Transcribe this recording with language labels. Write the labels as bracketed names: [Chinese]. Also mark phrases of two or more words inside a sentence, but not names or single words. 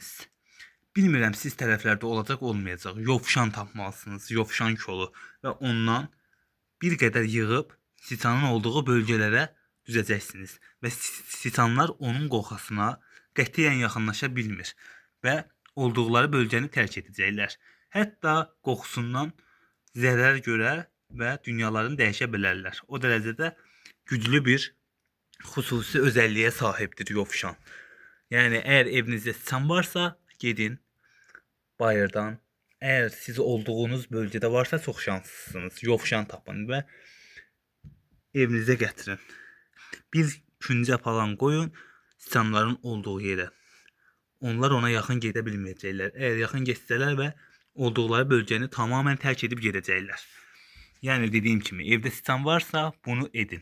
[Azerbaijani] Bilmirəm siz tərəflərdə olacaq, olmayacaq. Yovşan tapmalısınız, yovşan kolu və ondan bir qədər yığıb siçanın olduğu bölgelərə düzəcəksiniz və siçanlar onun qoxasına qətiyyən yaxınlaşa bilmir və olduqları bölgəni tərk edəcəklər. Hətta qoxusundan zərər görə və dünyalarını dəyişə bilərlər. O dərəcədə güclü bir xüsusi [Turkish] özelliğe sahiptir [Azerbaijani] yovşan. [Turkish] Yani eğer evinizde siçan varsa [Azerbaijani] gedin bayırdan. [Turkish] Eğer siz olduğunuz bölgede varsa çok şanslısınız. [Azerbaijani] Yovşan tapın və evinizə gətirin. Bir küncə falan qoyun siçanların olduğu yerə. Onlar ona yaxın gedə bilməyəcəklər. Eğer yaxın getsələr və olduqları bölgəni tamamen tərk edib gedəcəklər. Yani dediyim kimi evdə siçan varsa bunu edin.